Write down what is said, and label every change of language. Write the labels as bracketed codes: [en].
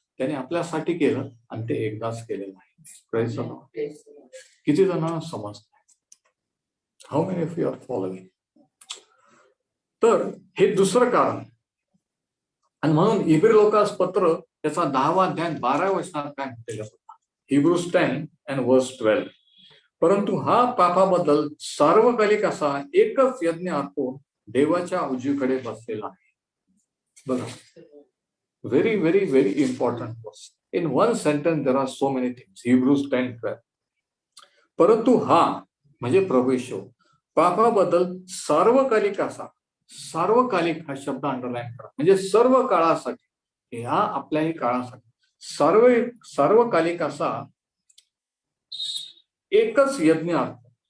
[mr] त्याने आपल्यासाठी केलं आणि ते एकदाच केलेलं आहे. किती जणांना समजत? [en] How many of you are following? [mr] तर हे दुसरं कारण. आणि म्हणून इब्री लोकास पत्र त्याचा 10वा अध्याय 12व्या वचनात काय म्हटलेलं होतं? [en] Hebrews 10 and verse 12. [mr] परंतु हा पापाबद्दल सार्वकालिक असा एकच यज्ञ अर्पून देवाच्या उजवीकडे बसलेला आहे. [en] बघा, very very very important verse. In one sentence there are so many things. Hebrews 10:12. [mr] परंतु हा म्हणजे प्रभू येशू पापाबद्दल सार्वकालिक असा, सार्वकालिक हा शब्द अंडरलाईन करा, म्हणजे सर्व काळासाठी, ह्या आपल्याही काळासाठी सार्वकालिक असा एकच यज्ञ अर्पण.